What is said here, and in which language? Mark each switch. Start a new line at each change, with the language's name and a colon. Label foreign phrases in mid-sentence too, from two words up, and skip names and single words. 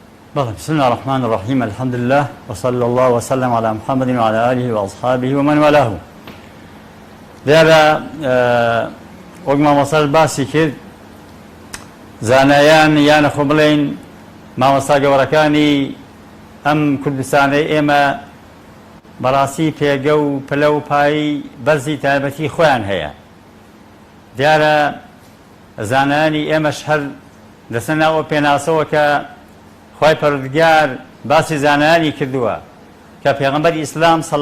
Arabic: بسم الله الرحمن الرحيم الحمد لله وصلى الله وسلم على محمد وعلى آله وأصحابه ومن والاه
Central Kurdish: دیارە وەک مامۆستا باسی کرد زانایان یانە خۆ بڵێن مامۆستا گەورەکانی ئەم کوردستانەی ئێمە بەڕاستی پێگە و پلە و پایی بەرزی تایبەتی خۆیان هەیە دیارە زانایانی ئێمەش هەر لەسەر ناوە پێناسەوە کە خوای پەروەردگار باسی زانایانی کردووە کە پێغەمبەری ئیسلام صلی